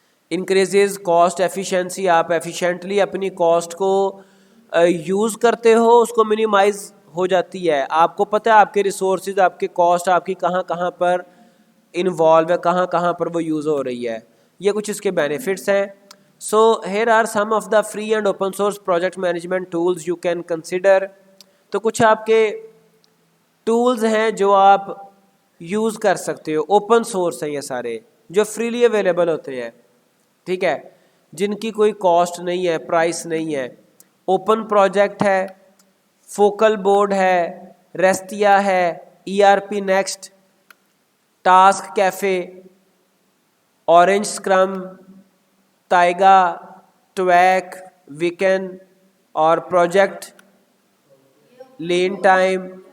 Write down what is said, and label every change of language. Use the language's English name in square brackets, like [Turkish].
[English] increases cost efficiency, [Urdu] آپ efficiently اپنی cost کو یوز کرتے ہو, اس کو منیمائز ہو جاتی ہے. آپ کو پتہ ہے آپ کے ریسورسز, آپ کے کاسٹ آپ کی کہاں کہاں پر انوالو ہے, کہاں کہاں پر وہ یوز ہو رہی ہے. یہ کچھ اس کے بینیفٹس ہیں. [English] So here are some of the free and open source project management tools you can consider. [Urdu] تو کچھ آپ کے ٹولز ہیں جو آپ یوز کر سکتے ہو, اوپن سورس ہیں یہ سارے, جو فریلی اویلیبل ہوتے ہیں. ٹھیک ہے. جن کی کوئی کاسٹ نہیں ہے, پرائس نہیں ہے. اوپن پروجیکٹ ہے, فوکل بورڈ ہے, ریستیا ہے, E R P next, task cafe, orange اسکرم, تائگا, ٹویک, ویکن اور پروجیکٹ لین ٹائم.